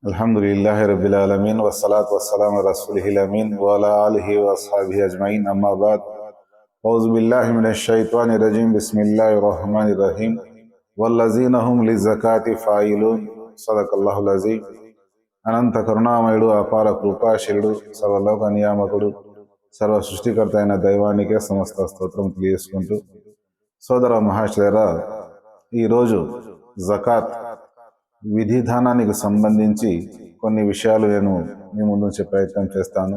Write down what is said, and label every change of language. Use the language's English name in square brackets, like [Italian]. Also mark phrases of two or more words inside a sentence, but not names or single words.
[Arabic] الحمد لله رب العالمين والصلاة والسلام على رسوله الأمين وعلى آله وأصحابه أجمعين أما بعد أعوذ بالله من الشيطان الرجيم بسم الله الرحمن الرحيم والذين هم للزكاة فاعلون صدق الله العظيم. [Telugu] అనంత కరుణామయుడు అపార కృపాశీలుడు సర్వలోక నియామకుడు సర్వ సృష్టికర్త అయిన దైవానికే సమస్త స్తోత్రం తెలియజేసుకుంటూ, సోదర మహాశయులారా, ఈరోజు జకాత్ విధిధానానికి సంబంధించి కొన్ని విషయాలు నేను మీ ముందు ప్రయత్నం చేస్తాను.